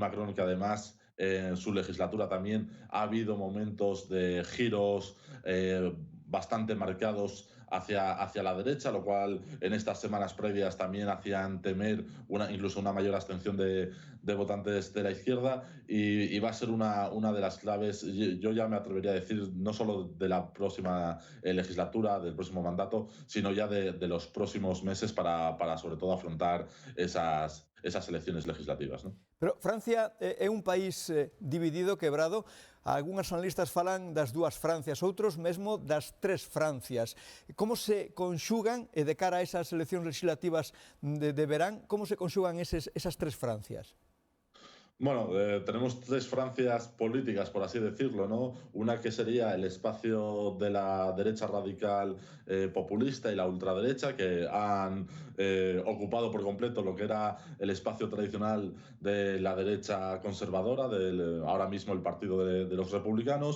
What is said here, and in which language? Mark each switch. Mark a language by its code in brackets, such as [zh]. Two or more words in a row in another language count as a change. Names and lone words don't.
[es] Macron que además en su legislatura también ha habido momentos de giros bastante marcados hacia la derecha, lo cual en estas semanas previas también hacían temer incluso una mayor abstención de votantes de la izquierda y va a ser una de las claves, yo ya me atrevería a decir, no solo de la próxima legislatura, del próximo mandato, sino ya de los próximos meses para sobre todo afrontar esas elecciones legislativas, ¿no? [gl] Pero Francia é un país dividido, quebrado. Algúns analistas falan das dúas Francias, outros mesmo das tres Francias. Como se conxugan, e de cara a esas eleccións legislativas de verán, como se conxugan esas tres Francias? [es] Bueno, tenemos tres Francias políticas, por así decirlo, ¿no? Una que sería el espacio de la derecha radical populista y la ultraderecha, que han ocupado por completo lo que era el espacio tradicional de la derecha conservadora, ahora mismo el partido de los republicanos.